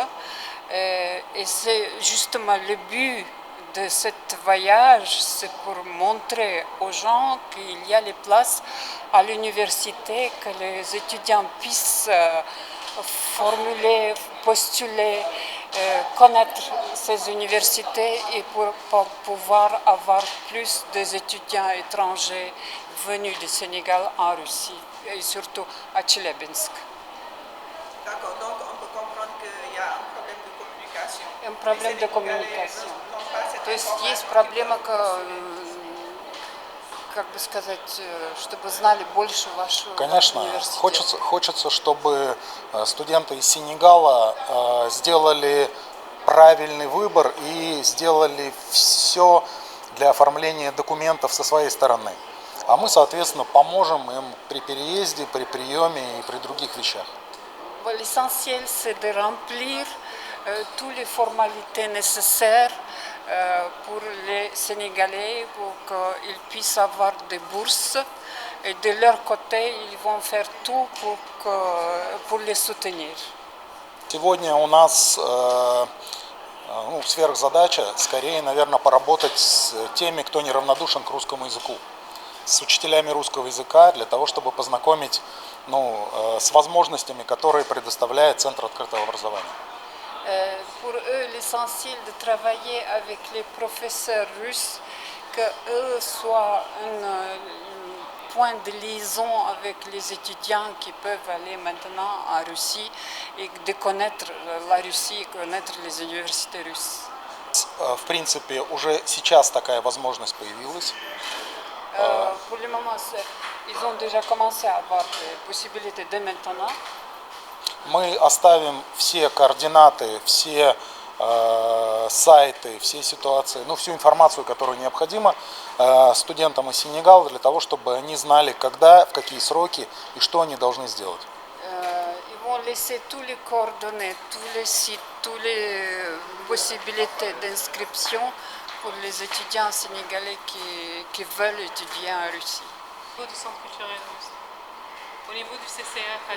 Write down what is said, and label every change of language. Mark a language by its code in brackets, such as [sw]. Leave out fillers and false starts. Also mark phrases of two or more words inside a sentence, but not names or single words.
[fr] Et c'est justement le but de ce voyage, c'est pour montrer aux gens qu'il y a les places à l'université, que les étudiants puissent formuler, postuler, connaître ces universités et pour pouvoir avoir plus d'étudiants étrangers venus du Sénégal en Russie et surtout à Tcheliabinsk. D'accord, donc on peut comprendre qu'il y a un problème de communication. Un problème de communication. [ru] То есть есть проблема, как бы сказать, чтобы знали больше вашего Конечно, университета. хочется, чтобы студенты из Сенегала сделали правильный выбор и сделали все для оформления документов со своей стороны. А мы, соответственно, поможем им при переезде, при приеме и при других вещах. [fr] L'essentiel, c'est de remplir toutes les formalités nécessaires pour les Sénégalais, pour qu'ils puissent avoir des bourses. Et de leur côté, ils vont faire tout pour les soutenir. [ru] Сегодня у нас сверхзадача, скорее, наверное, поработать с теми, кто неравнодушен к русскому языку, с учителями русского языка, для того, чтобы познакомить с возможностями, которые предоставляет Центр открытого образования. [fr] Pour eux, l'essentiel de travailler avec les professeurs russes, qu'eux soient un point de liaison avec les étudiants qui peuvent aller maintenant en Russie et de connaître la Russie, connaître les universités russes. [ru] В принципе, уже сейчас такая возможность появилась. [fr] Pour le moment, ils ont déjà commencé à avoir des possibilités dès maintenant. [ru] Мы оставим все координаты, все сайты, все ситуации, всю информацию, которую необходимо студентам из Сенегала, для того, чтобы они знали, когда, в какие сроки и что они должны сделать. [fr] Ils vont laisser tous les coordonnées, tous les sites, toutes les possibilités d'inscription pour les étudiants sénégalais qui veulent étudier en Russie. Au niveau du Centre culturel russe, au niveau du CCF à